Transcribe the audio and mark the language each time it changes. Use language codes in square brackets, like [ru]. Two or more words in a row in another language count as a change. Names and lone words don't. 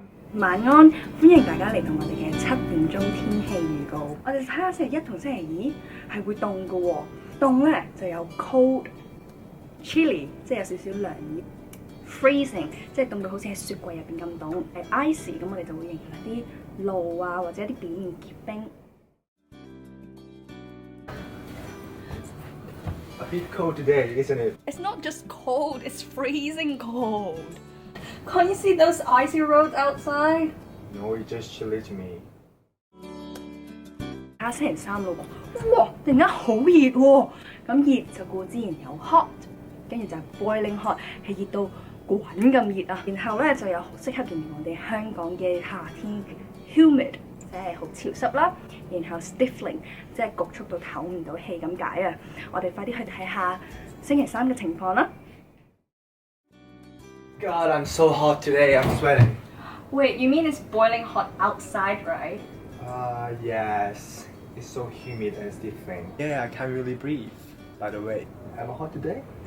[yue] 晚安，歡迎大家嚟到我哋嘅7點鐘天氣預告。我哋睇下星期一同星期二係會凍嘅喎，凍咧就有 [en] cold、chilly， [yue] 即係有少少涼意 ；freezing， 即係凍到好似喺雪櫃入邊咁凍；icy， 咁我哋就會形容一啲路啊或者一啲表面結冰。 [en] A bit cold today, isn't it? It's not just cold; it's freezing cold. Can't you see those icy roads outside? No, it's just chilly to me. [yue] 下星期三咯喎，哇！突然間好熱喎，咁熱就固之然有 hot， 跟住就係 [en] boiling hot， [yue] 係熱到滾咁熱啊。然後咧就有好適合形容我哋香港嘅夏天 humid， 即係好潮濕啦。然後 stifling， 即係焗促到唞唔到氣咁解啊。我哋快啲去睇下星期三嘅情況啦。 [en] God, I'm so hot today, I'm sweating. Wait, you mean it's boiling hot outside, right? Yes. It's so humid and stifling. Yeah, I can't really breathe. By the way, am I hot today?